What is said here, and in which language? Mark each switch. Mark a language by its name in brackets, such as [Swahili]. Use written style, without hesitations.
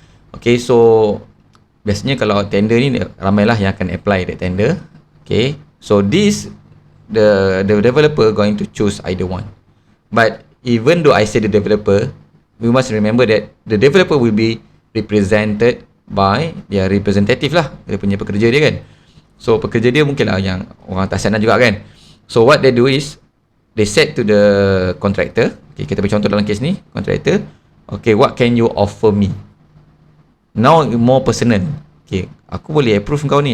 [Malay] Okay, so biasanya kalau tender ni ramailah yang akan [English] apply that tender. Okay, so this the developer going to choose either one. But even though I say the developer, we must remember that the developer will be represented by their representative lah, [Malay] dia punya pekerja dia kan. So pekerja dia mungkin lah yang orang atas sana juga kan. [English] So what they do is they said to the contractor, okay, [Malay] kita beri contoh dalam kes ni, [English] contractor, okay, what can you offer me? Now more personal. [Malay] Okay, aku boleh approve kau ni.